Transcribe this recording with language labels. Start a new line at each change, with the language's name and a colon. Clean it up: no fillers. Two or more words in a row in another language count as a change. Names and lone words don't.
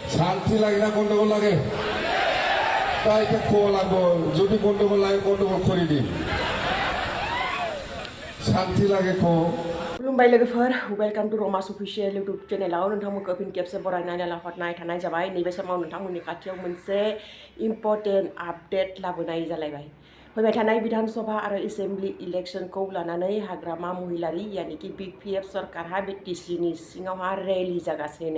Bangla: শান্তি লাগে না গন্ডগোল লাগে? তাই এটা খোয়া লাগবো। যদি গন্ডগোল লাগে গন্ডগোল করে দিন। শান্তি লাগে খো।
Bodo: खुलुमबाय लोगोफोर
English: welcome to Romas official YouTube
Bodo: चेनेलाव नोंथांमोनखौ फिन खेबसे बरायनानै लाहरनाय थानाय जाबाय। नैबे समाव नोंथांमोननि खाथियाव मोनसे
English: important update
Bodo: लाबोनाय जालायबाय। फैबाय थानाय विधान सभा आरो एसेम्बलि इलेक्शनखौ लानानै हाग्रामा महिलारि यानिकि BPF सरकारहा बे टिसिनि सिङावहा रेलि जागासिनो।